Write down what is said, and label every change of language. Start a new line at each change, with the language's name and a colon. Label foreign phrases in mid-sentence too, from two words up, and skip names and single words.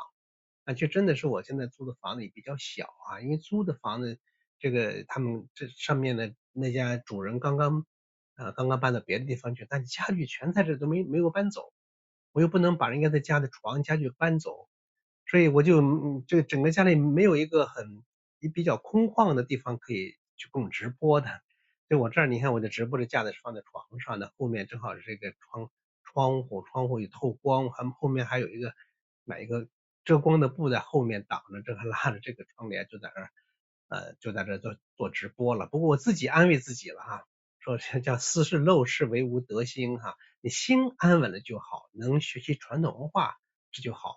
Chinese: 就真的是我現在租的房子也比較小啊，因為租的房子這個他們這上面的那家主人剛剛搬到別的地方去，但家具全在這都沒有搬走。我又不能把人家的家的床家具搬走，所以我就这整個家裡沒有一個比較空曠的地方可以去供直播的。就我這兒你看我的直播的架子是放在床上的，後面正好是這個窗戶有透光，後面還有買一個遮光的布在後面擋着，這個拉着這個窗簾就在這兒做直播了。不過我自己安慰自己了哈，說叫斯是陋室惟吾德馨哈，你心安穩了就好，能學習傳統文化這就好。